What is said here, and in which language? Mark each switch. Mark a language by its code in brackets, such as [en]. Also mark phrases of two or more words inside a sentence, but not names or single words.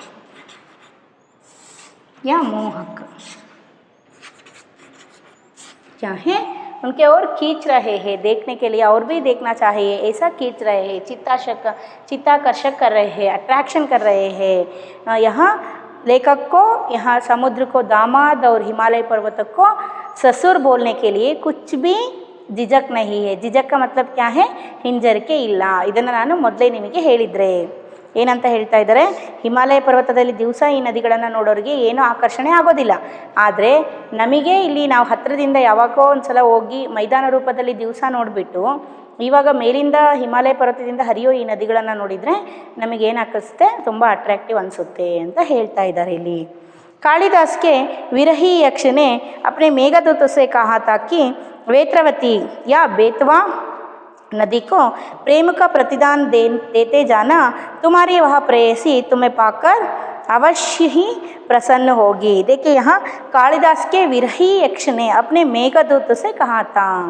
[hi] या मोहक क्या है उनके और खींच रहे हैं देखने के लिए और भी देखना चाहिए ऐसा खींच रहे हैं चित्ताकर्षक कर रहे हैं अट्रैक्शन कर रहे हैं यहाँ लेखक को यहाँ समुद्र को दामाद और हिमालय पर्वत को ससुर बोलने के लिए कुछ भी झिझक नहीं है झिझक का मतलब क्या है [kn] ಹಿಂಜರಿಕೆ ಇಲ್ಲ ಇದನ್ನು ನಾನು ಮೊದಲೇ ನಿಮಗೆ ಹೇಳಿದ್ರೆ ಏನಂತ ಹೇಳ್ತಾ ಇದ್ದಾರೆ ಹಿಮಾಲಯ ಪರ್ವತದಲ್ಲಿ ದಿವಸ ಈ ನದಿಗಳನ್ನು ನೋಡೋರಿಗೆ ಏನೂ ಆಕರ್ಷಣೆ ಆಗೋದಿಲ್ಲ ಆದರೆ ನಮಗೆ ಇಲ್ಲಿ ನಾವು ಹತ್ತಿರದಿಂದ ಯಾವಾಗೋ ಒಂದು ಸಲ ಹೋಗಿ ಮೈದಾನ ರೂಪದಲ್ಲಿ ದಿವಸ ನೋಡಿಬಿಟ್ಟು ಇವಾಗ ಮೇಲಿಂದ ಹಿಮಾಲಯ ಪರ್ವತದಿಂದ ಹರಿಯೋ ಈ ನದಿಗಳನ್ನು ನೋಡಿದರೆ ನಮಗೇನು ಅನಿಸುತ್ತೆ ತುಂಬ ಅಟ್ರ್ಯಾಕ್ಟಿವ್ ಅನಿಸುತ್ತೆ ಅಂತ ಹೇಳ್ತಾ ಇದ್ದಾರೆ ಇಲ್ಲಿ [hi] कालिदास के विरही यक्ष ने अपने मेघदूत से कहा था कि वेत्रवती या बेतवा नदी को प्रेम का प्रतिदान देते जाना तुम्हारी वह प्रेयसी तुम्हें पाकर अवश्य ही प्रसन्न होगी देखिए यहाँ कालिदास के विरही यक्ष ने अपने मेघदूत से कहा था